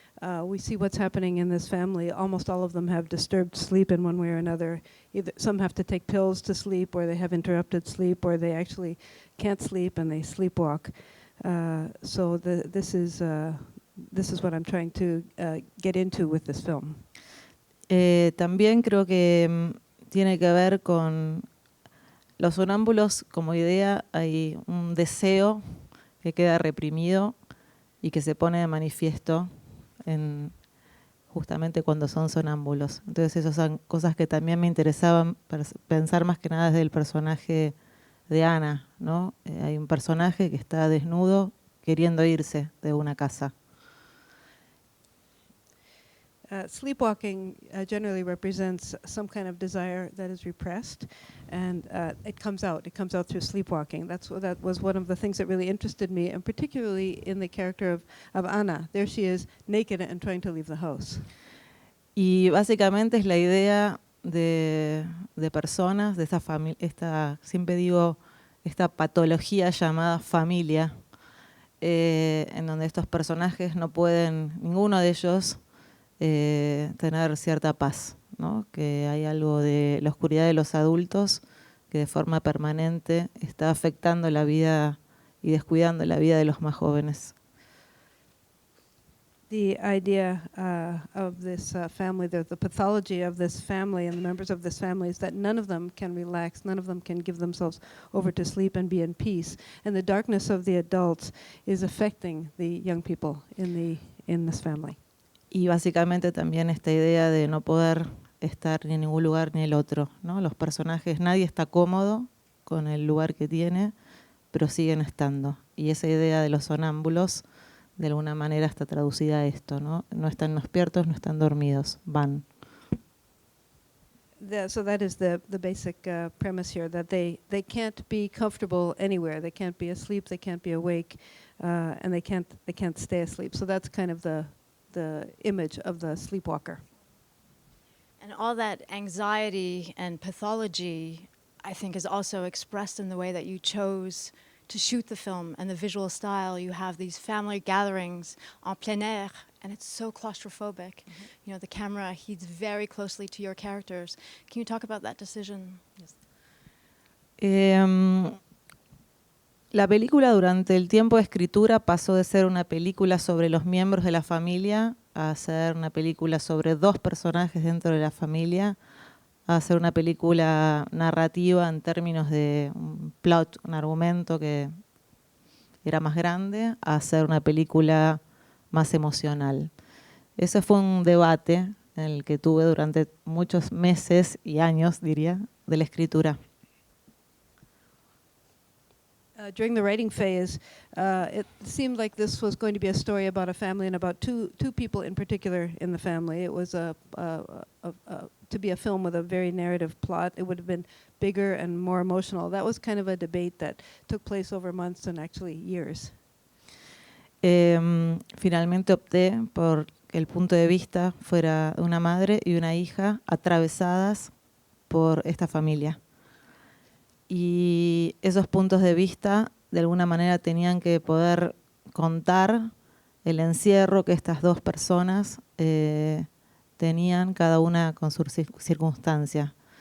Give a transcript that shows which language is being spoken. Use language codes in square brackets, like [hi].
[en] We see what's happening in this family. Almost all of them have disturbed sleep in one way or another. Either some have to take pills to sleep, or they have interrupted sleep, or they actually can't sleep and they sleepwalk. So this is what I'm trying to get into with this film. [es] También creo que tiene que ver con los sonámbulos como idea. Hay un deseo que queda reprimido y que se pone de manifiesto justamente cuando son sonámbulos. Entonces esas son cosas que también me interesaban pensar más que nada desde el personaje de Ana, ¿no? Hay un personaje que está desnudo queriendo irse de una casa. [en] Sleepwalking generally represents some kind of desire that is repressed, and it comes out. It comes out through sleepwalking. That was one of the things that really interested me, and particularly in the character of Ana. There she is, naked and trying to leave the house. [es] Y básicamente es la idea de personas, de esa familia, siempre digo, esta patología llamada familia, en donde estos personajes no pueden, ninguno de ellos, tener cierta paz, ¿no? Que hay algo de la oscuridad de los adultos que de forma permanente está afectando la vida y descuidando la vida de los más jóvenes. [en] The idea of this family, the pathology of this family and the members of this family is that none of them can relax, none of them can give themselves over to sleep and be in peace. And the darkness of the adults is affecting the young people in this family. [es] Y básicamente también esta idea de no poder estar ni en ningún lugar ni el otro, ¿no? Los personajes, nadie está cómodo con el lugar que tiene, pero siguen estando. Y esa idea de los sonámbulos, de alguna manera está traducida a esto, ¿no? No están despiertos, no están dormidos, van. [en] So that is the basic premise here, that they can't be comfortable anywhere. They can't be asleep, they can't be awake, and they can't stay asleep. So that's kind of the image of the sleepwalker. And all that anxiety and pathology, I think, is also expressed in the way that you chose to shoot the film and the visual style. You have these family gatherings en plein air, and it's so claustrophobic. Mm-hmm. You know, the camera heeds very closely to your characters. Can you talk about that decision? Yes. [es] La película durante el tiempo de escritura pasó de ser una película sobre los miembros de la familia a ser una película sobre dos personajes dentro de la familia, a ser una película narrativa en términos de un plot, un argumento que era más grande, a ser una película más emocional. Ese fue un debate en el que tuve durante muchos meses y años, diría, de la escritura. [en] During the writing phase, it seemed like this was going to be a story about a family and about two people in particular in the family. It was to be a film with a very narrative plot. It would have been bigger and more emotional. That was kind of a debate that took place over months and actually years. [es] Finalmente opté por que el punto de vista fuera de una madre y una hija atravesadas por esta familia. Y esos puntos de vista, de alguna manera, tenían que poder contar el encierro que estas dos personas tenían, cada una con su circunstancia.